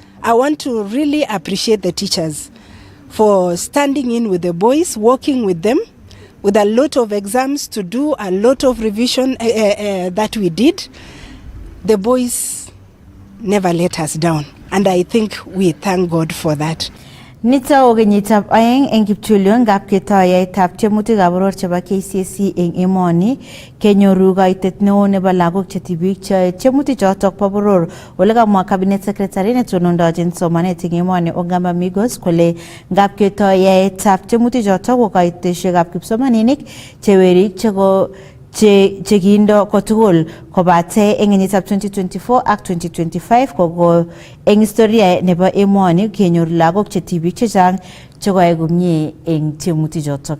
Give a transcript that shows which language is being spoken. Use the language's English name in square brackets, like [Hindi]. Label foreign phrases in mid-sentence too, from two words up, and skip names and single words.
[English] I want to really appreciate the teachers for standing in with the boys, working with them, with a lot of exams to do, a lot of revision that we did. The boys never let us down, and I think we thank God for that. [Kalenjin] Nita ogenyitab aeng eng kiptulion ngap ketoyaitab tiemutikab boror chebo Kcse eng emoni kenyoru kaitet neo nebo lagok chetibik tiemutik chotok bo boror. Ole kamwa [English] cabinet secretary [Kalenjin] netonondochin somanet eng emoni Ogamba Migos kole ngap ketoyaitab tiemutik chotok ko kaiteshekab kipsomaninik chewerik chekindo kotugul kobate eng kenyitab 2024 ak 2025 koko eng historia nebo emoni kenyor lagok chetibik chechang chekoyai komie eng tiemutik chotok.